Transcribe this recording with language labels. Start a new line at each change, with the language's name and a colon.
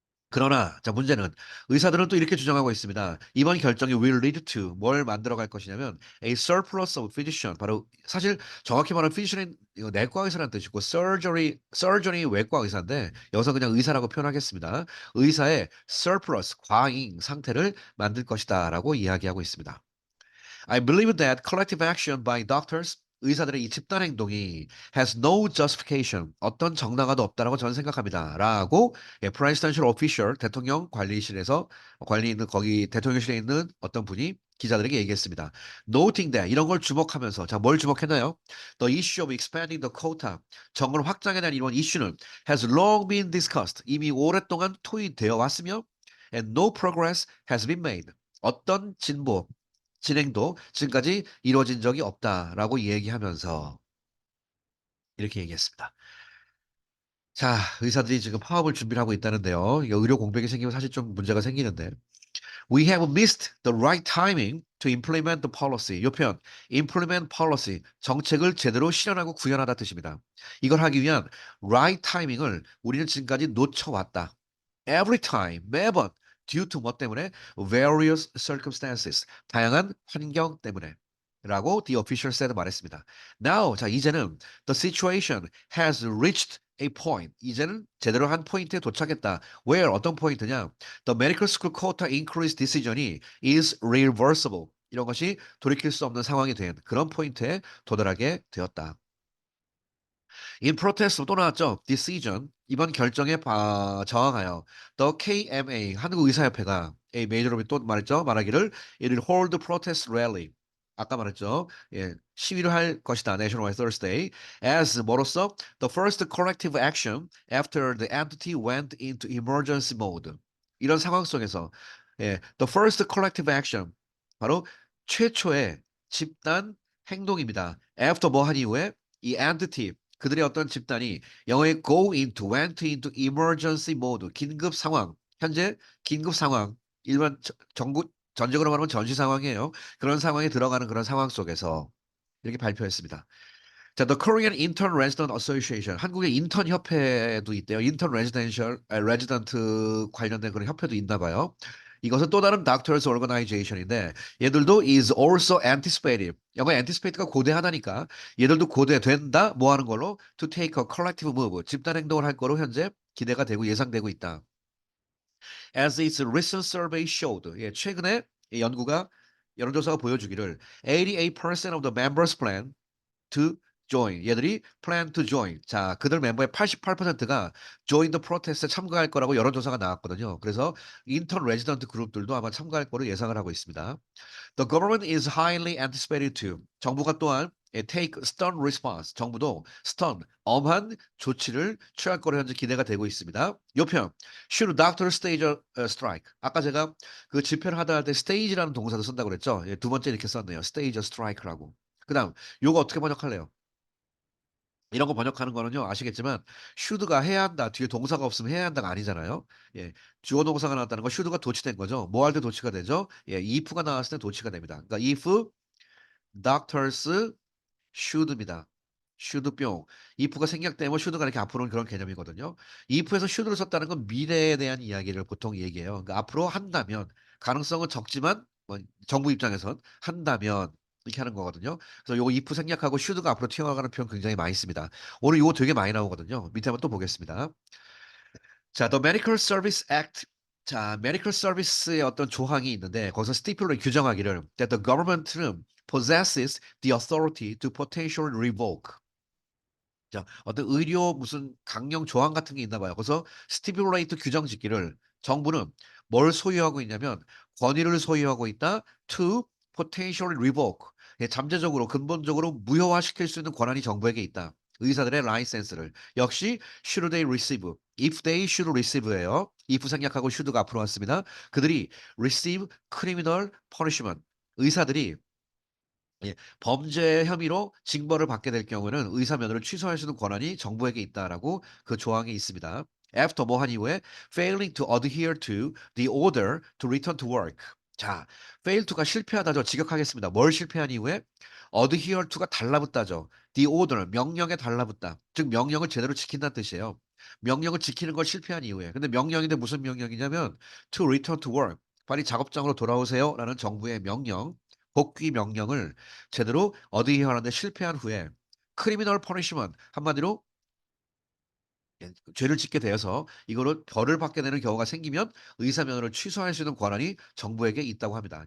Korean: 그러나 자 문제는 의사들은 또 이렇게 주장하고 있습니다. 이번 결정이
English: will lead to
Korean: 뭘 만들어 갈 것이냐면
English: a surplus of physician
Korean: 바로 사실 정확히 말하면 physician은 이거 내과 의사라는 뜻이고 surgery 외과 의사인데 여기서 그냥 의사라고 표현하겠습니다. 의사의 surplus 과잉 상태를 만들 것이다라고 이야기하고 있습니다.
English: I believe that collective action by doctors,
Korean: 의사들의 이 집단 행동이
English: has no justification,
Korean: 어떤 정당화도 없다라고 저는 생각합니다. 라고 예,
English: presidential official,
Korean: 대통령 관리실에서 관리 있는 거기 대통령실에 있는 어떤 분이 기자들에게 얘기했습니다.
English: Noting that
Korean: 이런 걸 주목하면서 자, 뭘 주목했나요?
English: The issue of expanding the quota,
Korean: 정원 확장에 대한 이런 이슈는
English: has long been discussed,
Korean: 이미 오랫동안 토의되어 왔으며
English: and no progress has been made.
Korean: 어떤 진보, 진행도 지금까지 이루어진 적이 없다라고 얘기하면서 이렇게 얘기했습니다. 자, 의사들이 지금 파업을 준비를 하고 있다는데요. 이거 의료 공백이 생기면 사실 좀 문제가 생기는데.
English: We have missed the right timing to implement the policy.
Korean: 이 표현,
English: implement policy,
Korean: 정책을 제대로 실현하고 구현하다 뜻입니다. 이걸 하기 위한 right timing을 우리는 지금까지 놓쳐왔다.
English: Every time,
Korean: 매번,
English: due to
Korean: 뭐 때문에?
English: various circumstances,
Korean: 다양한 환경 때문에.
English: 라고 the official said
Korean: 말했습니다.
English: Now,
Korean: 자, 이제는
English: the situation has reached a point.
Korean: 이제는 제대로 한 포인트에 도착했다. Where, 어떤 포인트냐?
English: The medical school quota increase decision이 is reversible.
Korean: 이런 것이 돌이킬 수 없는 상황이 된 그런 포인트에 도달하게 되었다.
English: In protest
Korean: 또 나왔죠. Decision 이번 결정에 저항하여 the KMA 한국의사협회가 A 메이저로비 또 말했죠. 말하기를
English: it will hold protest rally
Korean: 아까 말했죠. 예, 시위를 할 것이다.
English: Nationwide Thursday as
Korean: 뭐로써
English: the first corrective action after the entity went into emergency mode.
Korean: 이런 상황 속에서 예,
English: the first corrective action
Korean: 바로 최초의 집단 행동입니다. After 뭐 한 이후에 이 entity 그들의 어떤 집단이 영어의 go into,
English: went into emergency mode,
Korean: 긴급 상황, 현재 긴급 상황, 일반 전국 전적으로 말하면 전시 상황이에요. 그런 상황에 들어가는 그런 상황 속에서 이렇게 발표했습니다.
English: 자, The Korean Intern Resident Association,
Korean: 한국의 인턴 협회도 있대요. 인턴 레지던셜, 레지던트 관련된 그런 협회도 있나 봐요. 이것은 또 다른 Doctors Organization인데 얘들도
English: is also anticipated.
Korean: 영어 anticipate가 고대하다니까 얘들도 고대된다. 뭐 하는 걸로?
English: To take a collective move.
Korean: 집단 행동을 할 거로 현재 기대가 되고 예상되고 있다.
English: As its recent survey showed.
Korean: 예, 최근에 이 연구가 여론조사가 보여주기를
English: 88% of the members plan to join.
Korean: 얘들이
English: plan to join.
Korean: 자, 그들 멤버의 88%가
English: join the protest
Korean: 에 참가할 거라고 여론조사가 나왔거든요. 그래서 인턴 레지던트 그룹들도 아마 참가할 거로 예상을 하고 있습니다.
English: The government is highly anticipated to.
Korean: 정부가 또한
English: take stern response.
Korean: 정부도 stern, 엄한 조치를 취할 거로 현재 기대가 되고 있습니다.
English: 요편, should doctor stage a strike.
Korean: 아까 제가 그 집회를 하다 할 때 stage라는 동사도 쓴다고 그랬죠. 예, 두 번째 이렇게 썼네요.
English: stage a strike라고.
Korean: 그다음 요거 어떻게 번역할래요? 이런 거 번역하는 거는요, 아시겠지만, should가 해야 한다, 뒤에 동사가 없으면 해야 한다가 아니잖아요. 예, 주어 동사가 나왔다는 건 should가 도치된 거죠. 뭐 할 때 도치가 되죠? 예, if가 나왔을 때 도치가 됩니다. 그러니까
English: if doctors should
Korean: 입니다. should 뿅. if가 생략되면 should가 이렇게 앞으로 오는 그런 개념이거든요. if에서 should를 썼다는 건 미래에 대한 이야기를 보통 얘기해요. 그러니까 앞으로 한다면 가능성은 적지만 뭐 정부 입장에선 한다면 이렇게 하는 거거든요. 그래서 요거 if 생략하고 should가 앞으로 튀어나가는 표현 굉장히 많이 씁니다. 오늘 요거 되게 많이 나오거든요. 밑에 한번 또 보겠습니다.
English: 자, The Medical Service Act. 자, Medical Service의
Korean: 어떤 조항이 있는데 거기서
English: stipulate 규정하기를 that the government는 possesses the authority to potentially revoke.
Korean: 자, 어떤 의료 무슨 강령 조항 같은 게 있나 봐요. 그래서 stipulate 규정 짓기를 정부는 뭘 소유하고 있냐면 권위를 소유하고 있다.
English: to potentially revoke.
Korean: 예, 잠재적으로 근본적으로 무효화시킬 수 있는 권한이 정부에게 있다. 의사들의 라이센스를. 역시
English: should they receive. if they should receive예요.
Korean: if 생략하고 should가 앞으로 왔습니다. 그들이
English: receive criminal punishment.
Korean: 의사들이 예. 범죄 혐의로 징벌을 받게 될 경우에는 의사 면허를 취소할 수 있는 권한이 정부에게 있다라고 그 조항이 있습니다.
English: After
Korean: 뭐 한 이후에
English: failing to adhere to the order to return to work.
Korean: 자, fail to가 실패하다죠. 직역하겠습니다. 뭘 실패한 이후에 adhere to가 달라붙다죠. the order 명령에 달라붙다. 즉 명령을 제대로 지킨다는 뜻이에요. 명령을 지키는 걸 실패한 이후에. 근데 명령인데 무슨 명령이냐면
English: to return to work.
Korean: 빨리 작업장으로 돌아오세요라는 정부의 명령. 복귀 명령을 제대로 어드히어하는데 실패한 후에 크리미널 퍼니시먼트 한마디로 예 죄를 짓게 되어서 이거로 벌을 받게 되는 경우가 생기면 의사 면허를 취소할 수 있는 권한이 정부에게 있다고 합니다.